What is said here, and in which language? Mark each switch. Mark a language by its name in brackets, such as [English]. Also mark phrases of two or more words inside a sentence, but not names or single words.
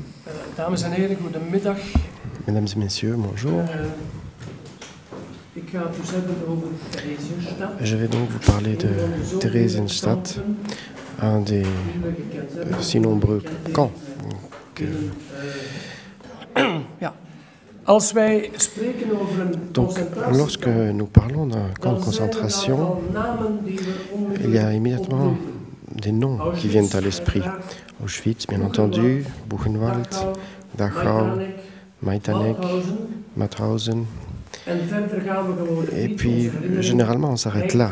[Dutch] Dames en heren, goedemiddag. [French] Mesdames et messieurs, bonjour. [Dutch] Ik ga het dus hebben over Theresienstadt. [French] Je vais donc vous parler de Theresienstadt, un des si nombreux camps. [Dutch] Ja. Als wij spreken over een [French] Donc, lorsque nous parlons d'un camp de concentration, il y a immédiatement des noms qui viennent à l'esprit. Auschwitz, bien entendu, Buchenwald, Dachau, Majdanek, Mauthausen. Et puis, généralement, on s'arrête là.